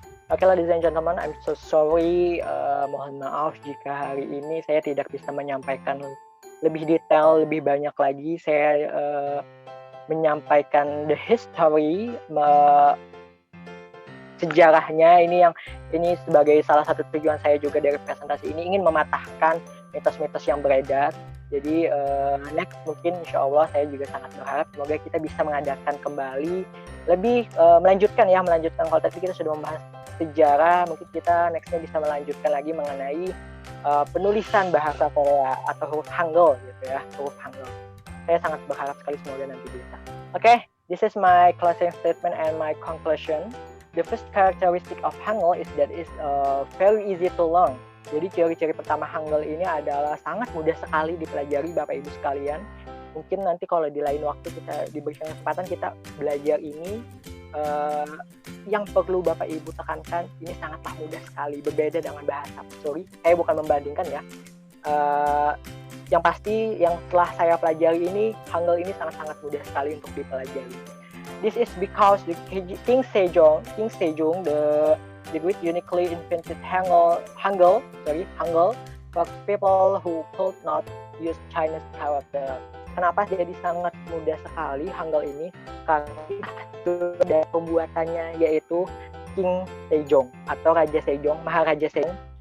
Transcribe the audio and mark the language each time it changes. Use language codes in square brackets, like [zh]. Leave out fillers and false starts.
[en] Oke, ladies and gentlemen, I'm so sorry. [id] Mohon maaf jika hari ini saya tidak bisa menyampaikan lebih detail, lebih banyak lagi. Saya menyampaikan [en] the history, [id] sejarahnya. Ini sebagai salah satu tujuan saya juga dari presentasi ini, ingin mematahkan mitos-mitos yang beredar. Jadi next mungkin insya Allah saya juga sangat berharap semoga kita bisa mengadakan kembali lebih melanjutkan kalau tadi kita sudah membahas sejarah, mungkin kita nextnya bisa melanjutkan lagi mengenai penulisan bahasa Korea atau huruf Hangul gitu ya, huruf Hangul. Saya sangat berharap sekali semoga nanti bisa. [en] Okay, this is my closing statement and my conclusion. The first characteristic of Hangul is that it's very easy to learn. [id] Jadi ciri-ciri pertama Hangul ini adalah sangat mudah sekali dipelajari Bapak Ibu sekalian. Mungkin nanti kalau di lain waktu kita diberikan kesempatan kita belajar ini, yang perlu Bapak Ibu tekankan, ini sangatlah mudah sekali, berbeda dengan bahasa. Sorry, saya bukan membandingkan ya. Yang pasti yang setelah saya pelajari ini, Hangul ini sangat-sangat mudah sekali untuk dipelajari. [en] This is because the King Sejong, the great uniquely invented Hangul for people who could not use Chinese character. [id] Kenapa jadi sangat mudah sekali Hangul ini? Karena dari pembuatannya yaitu King Sejong atau Raja Sejong, Maharaja Sejong.